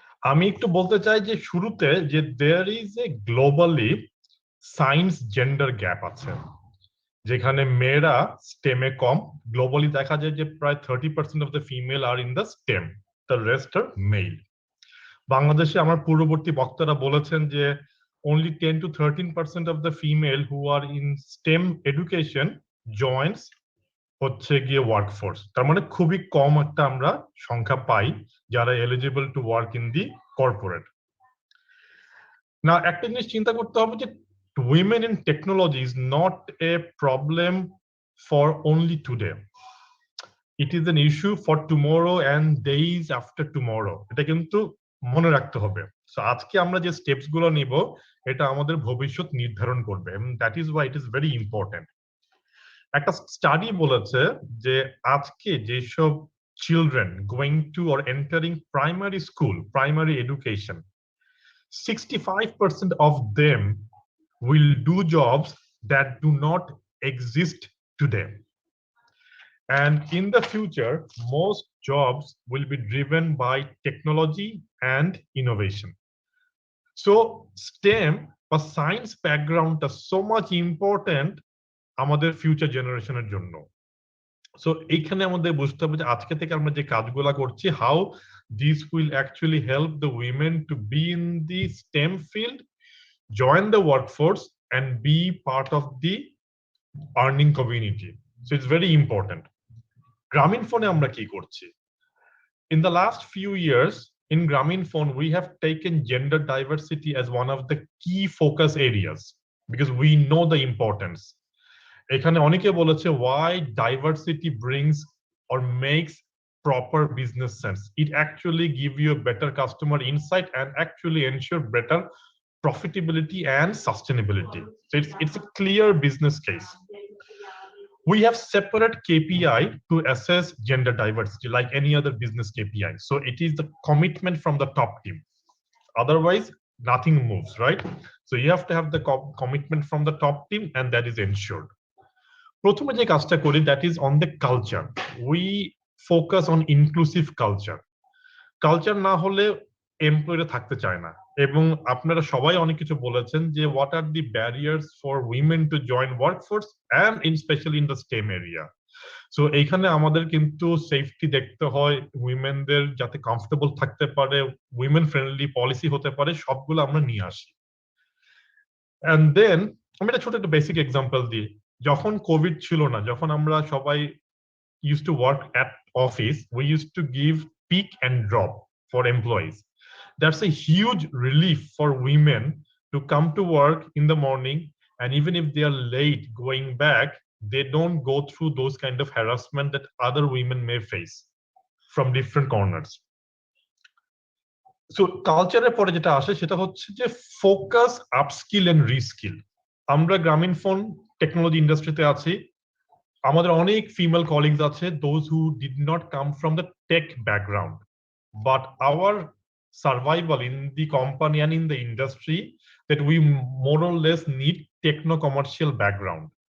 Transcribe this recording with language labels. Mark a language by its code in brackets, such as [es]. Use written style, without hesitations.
[bn] আমি একটু বলতে চাই যে শুরুতে যে [en] there is a globally [bn] science gender gap আছে, যেখানে মেয়েরা স্টেমে কম। গ্লোবালি দেখা যায় যে প্রায় [en] 30% of the female are in the STEM, the rest are male. [bn] বাংলাদেশে আমার পূর্ববর্তী বক্তারা বলেছেন যে [en] only 10 to 13% of the female who are in STEM education joins [bn] হচ্ছে গিয়ে ওয়ার্কফোর্স। তার মানে খুবই কম একটা আমরা সংখ্যা পাই যারা [en] Eligible to work in the corporate. [bn] না, একটা জিনিস চিন্তা করতে হবে যে [en] women in technology is not a problem for only today. It is an issue for tomorrow and days after tomorrow. [bn] এটা কিন্তু মনে রাখতে হবে। সো আজকে আমরা যে স্টেপস গুলো নিব এটা আমাদের ভবিষ্যৎ নির্ধারণ করবে, [en] and that is why it is very important. [bn] একটা স্টাডি বলেছে যে আজকে যেসব [en] Children going to or entering primary school, primary education, 65% of them will do jobs that do not exist today. And in the future, most jobs will be driven by technology and innovation. So STEM or science background is so much important [bn] আমাদের future জেনারেশনের জন্য। So এইখানে আমাদের বুঝতে হবে যে আজকে থেকে আমরা যে কাজগুলো করছি, [en] How this will actually help the women to be in the STEM field, join the workforce and be part of the earning community. So it's very important. [bn] গ্রামীণ ফোনে আমরা কি করছি? [en] in the last few years in Grameenphone, we have taken gender diversity as one of the key focus areas because we know the importance. [bn] এখানে অনেকে বলেছে [en] why diversity brings or makes proper business sense. It actually give you a better customer insight and actually ensure better profitability and sustainability. So it's a clear business case. We have separate KPI to assess gender diversity like any other business KPI. So it is the commitment from the top team. Otherwise, nothing moves, right? So you have to have the commitment from the top team and that is ensured. [bn] প্রথমে যে কাজটা করি [en] that is on the culture. We focus on inclusive culture. [bn] Culture না হলে এমপ্লয়িরা থাকতে চায় না এবং আপনারা সবাই অনেক কিছু বলেছেন যে [en] what are the barriers for women to join workforce and especially in the STEM area. [bn] So এইখানে আমাদের কিন্তু সেফটি দেখতে হয়, উইমেনদের যাতে কমফোর্টেবল থাকতে পারে, উইমেন ফ্রেন্ডলি পলিসি হতে পারে, সবগুলো আমরা নিয়ে আসি। [en] and then [bn] আমি একটা ছোট একটা বেসিক এক্সাম্পল দিই। যখন কোভিড ছিল না, যখন আমরা সবাই [en] used to work at office, we used to give peak and drop for employees. That's a huge relief for women to come to work in the morning, and even if they are late going back, they don't go through those kind of harassment that other women may face from different corners. [bn] So culture পরে যেটা আসে সেটা হচ্ছে যে [en] focus, upskill and reskill. [bn] আমরা Grameenphone technology ইন্ডাস্ট্রিতে আছি, আমাদের অনেক ফিমেল কলিগস আছে [en] those who did not come from the tech background, but our survival in the company and in the industry that we more or less need techno commercial background.